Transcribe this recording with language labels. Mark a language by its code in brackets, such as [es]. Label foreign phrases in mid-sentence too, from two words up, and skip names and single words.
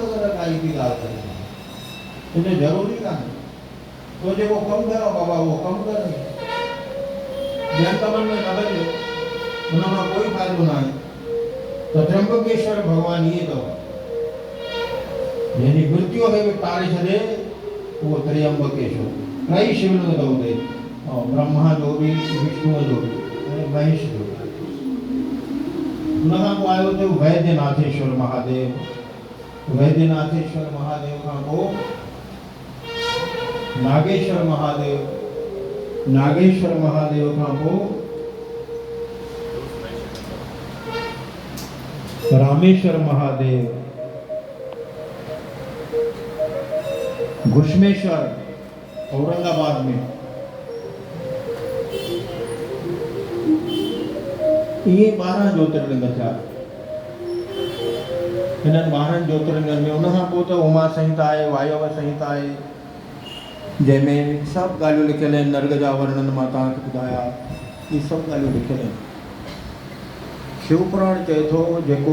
[sd] काई बि ॻाल्हि करे तुंहिंजो ज़रूरी कान्हे तो जेको कमु कयो बाबा उहो कमु कर ॿियनि कमनि में न वञे हुन मां कोई फ़ाइदो न आहे त त्र्यंबकेश्वर भॻवानु इहे अथव जंहिंजी मृत्यु खे बि टारे छॾे उहो त्र्यंबकेश्वर टई शिवलिंग अथव हुते ऐं ब्रह्मा जो बि विष्णुअ जो बि ऐं महेश जो हुन खां पोइ आयो थियो वैद्यनाथेश्वर महादेव वैद्यनाथेश्वर महादेव खां पोइ नागेश्वर महादेव नागेश्वर महादेव खां पोइ रामेश्वर महादेव घुश्मेश्वर औरंगाबाद में ये 12 ज्योतिर्लिंग थिया हिननि 12 ज्योतिर्लिंगनि में उनखां पोइ त उमा संहिता आहे वायव संहिता आहे जंहिंमें सभु ॻाल्हियूं लिखियल आहिनि नर्ग जा वर्णन मां तव्हांखे ॿुधाया इहे सभु ॻाल्हियूं लिखियल आहिनि शिव पुराण चए थो जेको